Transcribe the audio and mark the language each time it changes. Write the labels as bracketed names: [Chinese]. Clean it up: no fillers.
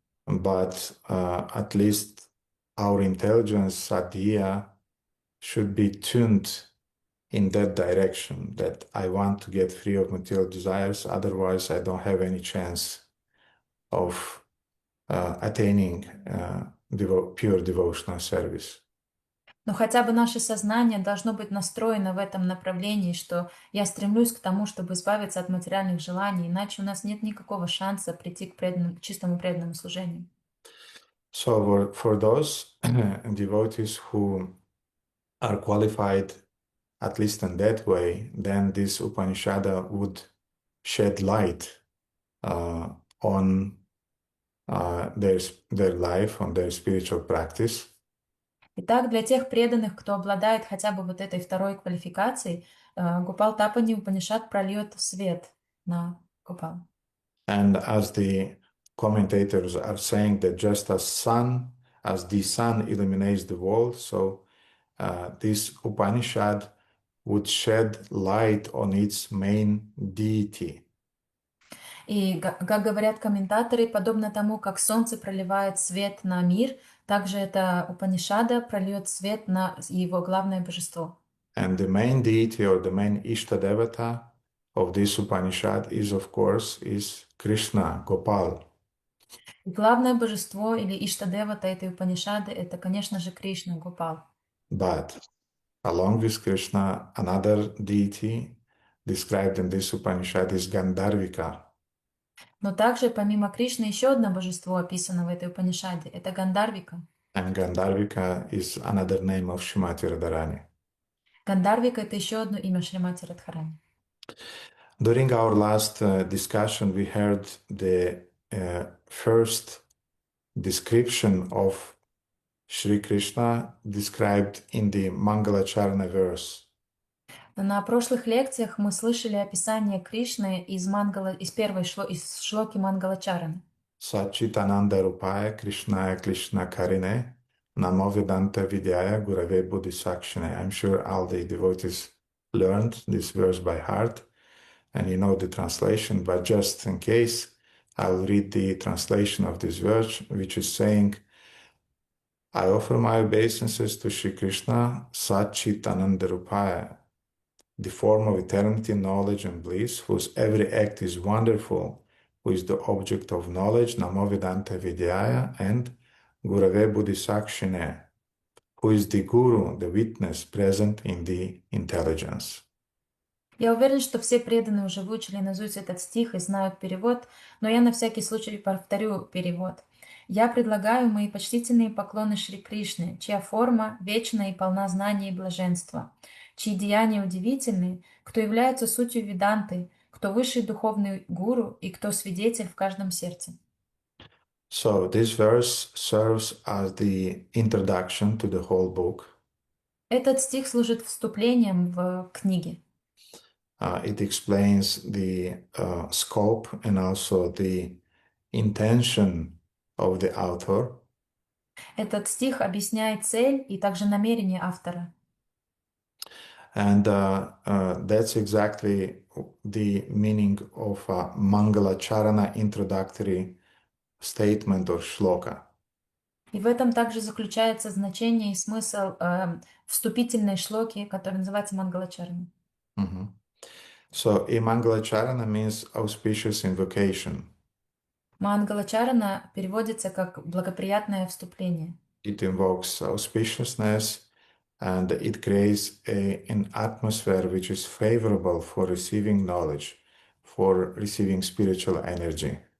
[English] But at least our intelligence, sadhya, should be tuned in that direction, that I want to get free of material desires, otherwise I don't have any chance of attaining pure devotional service. [Russian] Но хотя бы наше сознание должно быть настроено в этом направлении, что я стремлюсь к тому, чтобы избавиться от материальных желаний, иначе у нас нет никакого шанса прийти к чистому преданному служению. [English] So for those devotees who are qualified at least in that way, then this Upanishad would shed light on their life, on their spiritual practice. [Russian] Итак, для тех преданных, кто обладает хотя бы вот этой второй квалификацией, Гопалтапани Упанишад прольет свет на Гопал. [English] And as the commentators are saying that just as the sun illuminates the world, so this Upanishad would shed light on its main deity. [Russian] И, как говорят комментаторы, подобно тому, как солнце проливает свет на мир, также эта Упанишада прольет свет на его главное божество. [English] And the main deity or the main Ishtadevata of this Upanishad is, of course, is Krishna, Gopal. [Russian] И главное божество или Иштадевата этой Упанишады– это, конечно же, Кришна, Гопал. [English] But along with Krishna, another deity described in this Upanishad is Gandharvika. [Russian] Но также, помимо Кришны, еще одно божество описано в этой Упанишаде– это Гандарвика. [English] And Gandharvika is another name of Shrimati Radharani. [Russian] Гандарвика– это еще одно имя Шримати Радхарани. [English] During our last discussion, we heard the first description of Shri Krishna described in the Mangalacharana verse. [Russian] На прошлых лекциях мы слышали описание Кришны из первой из шлоки Мангалачараны. [Sanskrit] Satchitananda Rupaya Krishnaya Krishna Karine Namo Vedanta Vidyaya Gurave Bodhisakshine. [English] I'm sure all the devotees learned this verse by heart and you know the translation, but just in case, I'll read the translation of this verse, which is saying, I offer my obeisances to Shri Krishna, [Sanskrit] Satchitananda Rupaya, [English] the form of eternity, knowledge, and bliss, whose every act is wonderful, who is the object of knowledge, [Sanskrit] Namo Vedanta Vidyaya, [English] and [Sanskrit] Gurave Bodhisakshine, [English] who is the Guru, the witness present in the intelligence. [Russian] Я уверен, что все преданные уже выучили наизусть этот стих и знают перевод, но я на всякий случай повторю перевод. Я предлагаю мои почтительные поклоны Шри Кришне, чья форма вечна и полна знания и блаженства, чьи деяния удивительны, кто является сутью Веданты, кто высший духовный гуру и кто свидетель в каждом сердце. [English] So this verse serves as the introduction to the whole book. [Russian] Этот стих служит вступлением в книги. [English] It explains the scope and also the intention of the author. [Russian] Этот стих объясняет цель и также намерение автора. [English] And that's exactly the meaning of a Mangalacharana introductory statement or shloka. [Russian] И в этом также заключается значение и смысл вступительной шлоки, которая называется Мангалачарана. [English] Mhm. So, a Mangalacharana means auspicious invocation. [Russian] Мангалачарана переводится как благоприятное вступление. [English] It invokes auspiciousness and it creates an atmosphere which is favorable for receiving knowledge, for receiving spiritual energy.